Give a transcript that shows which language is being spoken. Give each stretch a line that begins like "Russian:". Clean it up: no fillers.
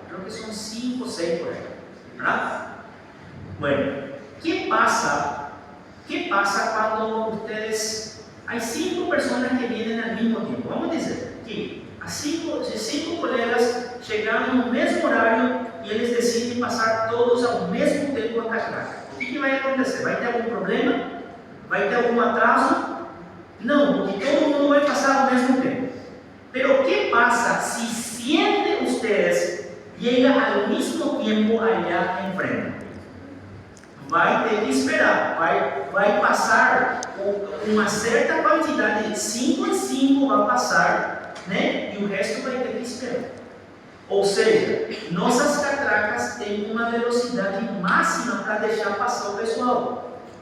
Spanish: Creo que son 5 o 6 por ahí, ¿verdad? Bueno, ¿qué pasa cuando ustedes, hay 5 personas que vienen al mismo tiempo? Vamos a decir que a 5 colegas llegaron en un mismo horario y ellos deciden pasar todos al mismo tiempo a catraca.
Portuguese: ¿Qué vai acontecer? ¿Va a ter algum problema? ¿Va a ter algum atraso? Não, porque todo mundo vai passar ao mesmo tempo.
Spanish: Pero ¿qué pasa si 100 de ustedes llegan al mismo tiempo allá enfrente?
Portuguese: Vai ter que esperar, vai passar uma certa quantidade, de 5 em 5 vai passar, né? E o resto vai ter que esperar. Ou seja, nossas catracas têm uma velocidade máxima para deixar passar o pessoal.